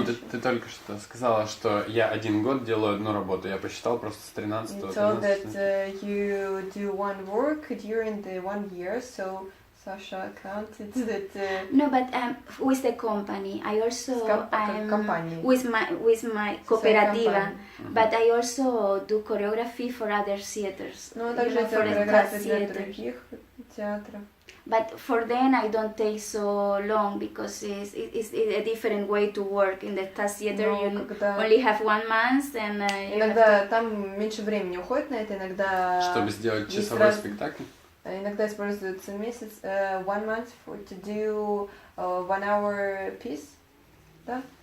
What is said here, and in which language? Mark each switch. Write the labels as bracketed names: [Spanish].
[Russian] Ты только что сказала, что я 1 год делаю одну работу. Я посчитал просто с 13 [English] You told that you do one work during the 1 year, so Sasha counted that. No, but with the company, I also with my cooperativa, but I also do choreography for other theaters. [Russian] Ну, также хореография для других театров. [English] But for them, I don't take so long because it's a different way to work. In the Stats Theater, you only have 1 month, and [Russian] иногда там меньше времени уходит на это, иногда. Чтобы сделать часовой спектакль. Иногда используется месяц, [English] 1 month to do 1 hour piece, [Russian] да?